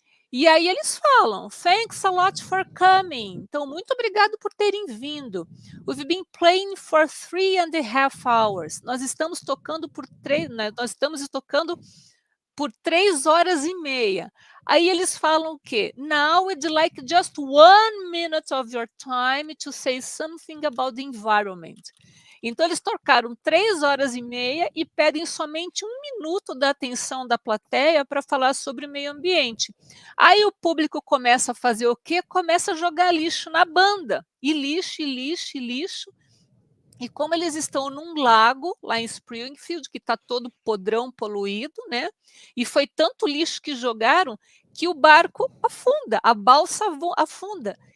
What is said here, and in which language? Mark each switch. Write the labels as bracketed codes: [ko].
[pt] E aí eles falam: [en] "Thanks a lot for coming", [pt] então muito obrigado por terem vindo. [en] "We've been playing for 3.5 hours", [pt] nós estamos tocando por 3, né, nós estamos tocando por 3 horas e meia. Aí eles falam o quê? [en] "Now we'd like just 1 minute of your time to say something about the environment". [pt] Então eles tocaram 3 horas e meia e pedem somente 1 minuto da atenção da plateia para falar sobre o meio ambiente. Aí o público começa a fazer o quê? Começa a jogar lixo na banda, e lixo, e lixo, e lixo. E como eles estão num lago, lá em Springfield, que está todo podrão, poluído, né, e foi tanto lixo que jogaram, que o barco afunda, a balsa afunda.